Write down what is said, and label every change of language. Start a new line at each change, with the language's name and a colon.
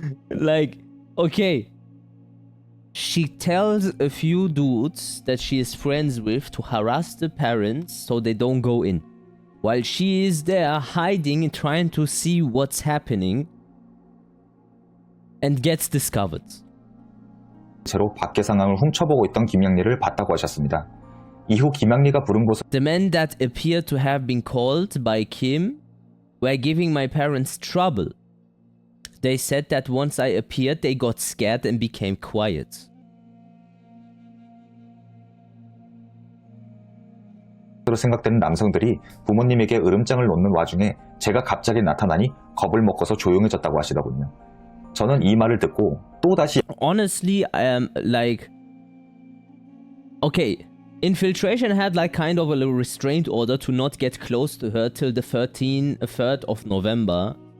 English: Like, okay. She tells a few dudes that she is friends with to harass the parents so they don't go in. While she is there hiding and trying to see what's happening, and gets discovered.
Korean: 채로 밖의 상황을 훔쳐보고 있던 김양리를 봤다고 하셨습니다. 이후 김양리가 부른 곳은
English: The men that appear to have been called by Kim were giving my parents trouble. They said that once I appeared, they got scared and became quiet.
Korean: 으로 생각되는 남성들이 부모님에게 으름장을 놓는 와중에 제가 갑자기 나타나니 겁을 먹고서 조용해졌다고 하시더군요. 저는 이 말을 듣고 또다시
English: Honestly, I am like, okay, Infiltration had like kind of a little restraint order to not get close to her till the 3rd of November.